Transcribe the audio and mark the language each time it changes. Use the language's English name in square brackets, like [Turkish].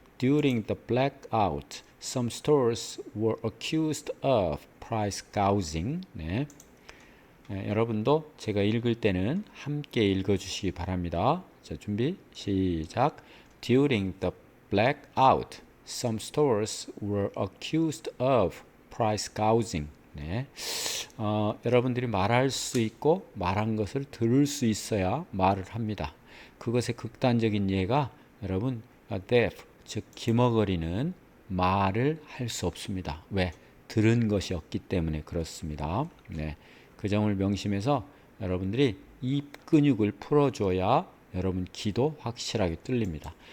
[English] During the blackout, some stores were accused of price gouging. [Korean] 네. 여러분도 제가 읽을 때는 함께 읽어주시기 바랍니다. 자, 준비 시작. [English] During the blackout, some stores were accused of price gouging. [Korean] 네. 여러분들이 말할 수 있고 말한 것을 들을 수 있어야 말을 합니다. 그것의 극단적인 예가 여러분 deaf, 즉 기머거리는 말을 할 수 없습니다. 왜? 들은 것이 없기 때문에 그렇습니다. 네. 그 점을 명심해서 여러분들이 입 근육을 풀어줘야 여러분 귀도 확실하게 뚫립니다.